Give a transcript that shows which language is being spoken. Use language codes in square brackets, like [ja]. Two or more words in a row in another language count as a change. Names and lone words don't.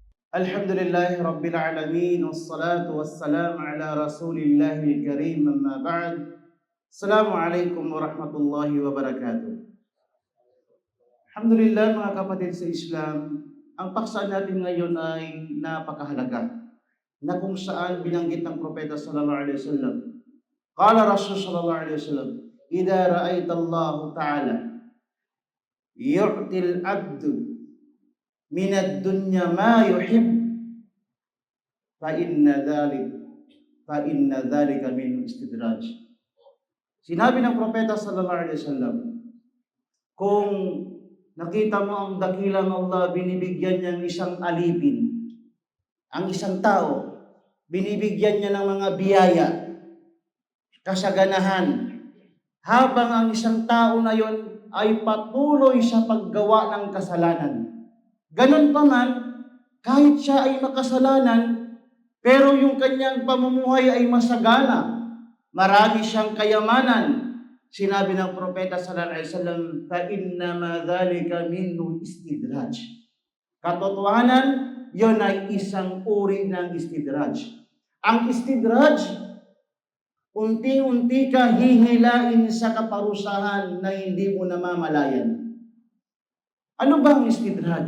[ar] الحمد لله رب العالمين والصلاة والسلام على رسول الله كريم أما بعد. السلام عليكم ورحمة الله وبركاته. [tl] Alhamdulillah mga kapatid sa Islam, ang paksa natin ngayon ay napakahalaga na kung saan binanggit ng Propeta [ar] صلى الله عليه وسلم. قال رسول صلى الله عليه وسلم إذا رأيت الله تعالى يعطي العبد من الدنيا ما يحب فإن ذلك فإن ذلك من استدراج." [tl] Sinabi ng Propeta [ar] صلى الله عليه وسلم, [tl] kung nakita mo ang dakilang Allah, binibigyan niya ng isang alipin, ang isang tao, binibigyan niya ng mga biyaya, kasaganahan, habang ang isang tao na yon ay patuloy sa paggawa ng kasalanan. Ganun pa man, kahit siya ay makasalanan, pero yung kanyang pamumuhay ay masagana, marami siyang kayamanan. Sinabi ng Propeta [ar] صلى الله عليه وسلم, فإن ما ذلك منه استدراج. [tl] Katotohanan, yon ay isang uri ng istidraj. Ang istidraj, unti-unti ka hihilain sa kaparusahan na hindi mo namamalayan. Ano ba ang istidraj?